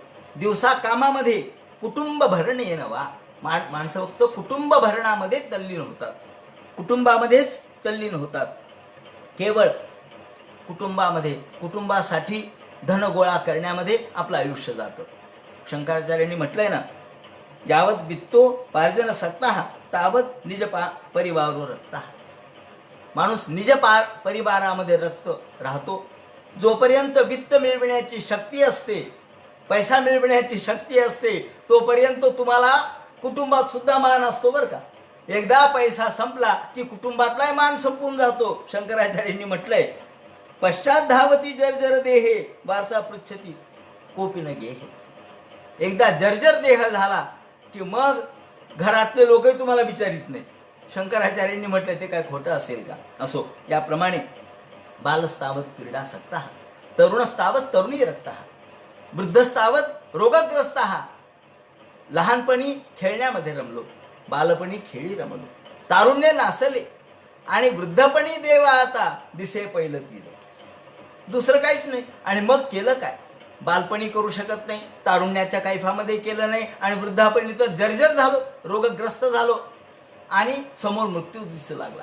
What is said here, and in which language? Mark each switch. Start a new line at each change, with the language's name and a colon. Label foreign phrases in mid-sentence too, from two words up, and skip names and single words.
Marathi: दिवसा कामामध्ये कुटुंब भरणे नवा. माणसं फक्त कुटुंब भरणामध्ये तल्लीन होतात, कुटुंबामध्येच तल्लीन होतात. केवळ कुटुंबासाठी धन गोळा करण्यामध्ये आपलं आयुष्य जातं. शंकराचार्यांनी म्हटलंय ना,
Sanskrit: यावत वित्तो पार्जन सक्ता तावत निज परिवारावर रक्ता.
Marathi: माणूस निज परिवारामध्ये रक्त राहतो. जोपर्यंत वित्त मिळविण्याची शक्ती असते, पैसा मिळविण्याची शक्ती असते, तोपर्यंत तुम्हाला कुटुंबात सुद्धा मान असतो बरं का. एकदा पैसा संपला की कुटुंबातलाही मान संपून जातो. शंकराचार्यांनी म्हटलंय,
Sanskrit: पश्चात धावती जर्जर देहे वार्ता पृच्छती कोपी न गेहे.
Marathi: एकदा जर्जर देह झाला की मग घरातले लोकही तुम्हाला विचारित नाही. शंकराचार्यांनी म्हटलं ते काय खोटं असेल का? असो, याप्रमाणे
Sanskrit: बालस्तावत क्रीडासक्तः, तरुणस्तावत तरुणी रक्तः, वृद्धस्तावत रोगग्रस्तः.
Marathi: लहानपणी खेळण्यामध्ये रमलो, बालपणी खेळी रमलो, तारुण्य नासले आणि वृद्धपणी देव आता दिसे पहिलं तीर. दुसरं काहीच नाही. आणि मग केलं काय? बालपणी करू शकत नाही, तारुण्याच्या कैफामध्ये केलं नाही, आणि वृद्धापणी तर जर्जर झालो, रोगग्रस्त झालो आणि समोर मृत्यू दिसू लागला.